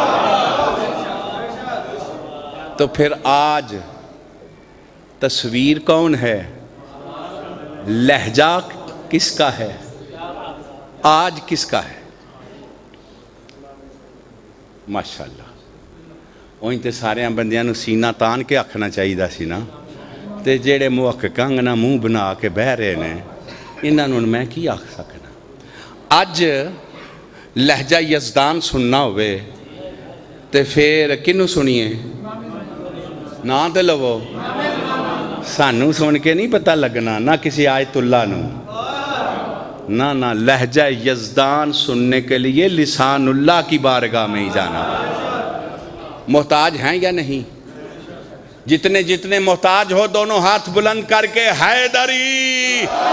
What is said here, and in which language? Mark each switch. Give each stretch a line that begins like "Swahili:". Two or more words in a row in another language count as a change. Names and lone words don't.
Urdu: تو پھر آج تصویر کون ہے؟ لہجہ کس کا ہے؟ آج کس کا ہے؟
Punjabi: ماشاءاللہ۔ وہیں تے سارے بندیاں نو سینہ تان کے آکھنا چاہیے سی نا، تے جیڑے محققاں نا منہ بنا کے بہ رہے نے، انہاں نوں میں کی آکھ سکنا۔ اج لہجہ یزدان سننا ہوئے تے پھر کنوں سنیے؟ نہ تے لو سانوں سن کے نہیں پتہ لگنا، نہ کسی آیت اللہ نو، نہ
Urdu: لہجہ یزدان سننے کے لیے لسان اللہ کی بارگاہ میں ہی جانا۔ محتاج ہیں یا نہیں؟ جتنے جتنے محتاج ہو دونوں ہاتھ بلند کر کے حیدری۔